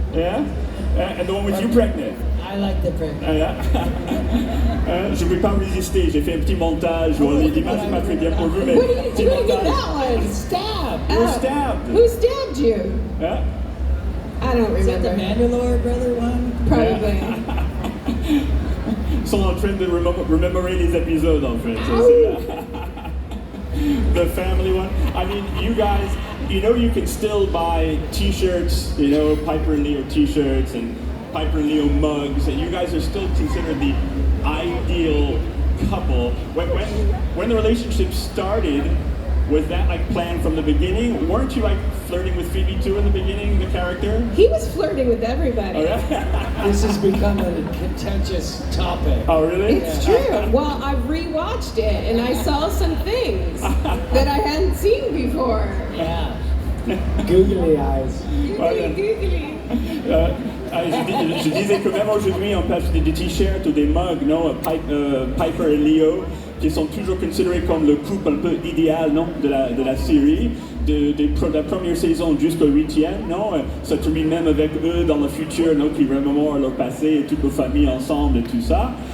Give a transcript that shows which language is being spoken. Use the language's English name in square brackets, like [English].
[English] Yeah? And the one with you pregnant. I like the print. [French] Voilà. Je ne peux pas résister, j'ai fait un petit montage. L'image n'est pas très bien pour vous, mais [English] What are you [French] petit [English] doing in [French] montage. [English] that one? Stab. You were stabbed. Who stabbed you? Hein? I don't Is that the remember. Mandalore brother one? Probably. [French] Ils sont en train de remémorer les épisodes en fait. [English] The family one. I mean, you guys, you know, you can still buy T-shirts, you know, Piper and Leo T-shirts and Piper and Leo mugs, and you guys are still considered the ideal couple. When the relationship started, was that like planned from the beginning? Weren't you like flirting with Phoebe too in the beginning, the character? He was flirting with everybody. Oh, yeah? This has become a contentious topic. Oh, really? It's true. Well, I rewatched it and I saw some things that I hadn't seen before. Yeah. Googly eyes. Googly. [French] Je disais que même aujourd'hui on passe des t-shirts ou des mugs, non, Piper et Leo, qui sont toujours considérés comme le couple un peu idéal, non, de la série, de la première saison jusqu'au 8e, non, ça termine même avec eux dans le futur, non, qui remémorent leur passé et toute leur famille ensemble et tout ça.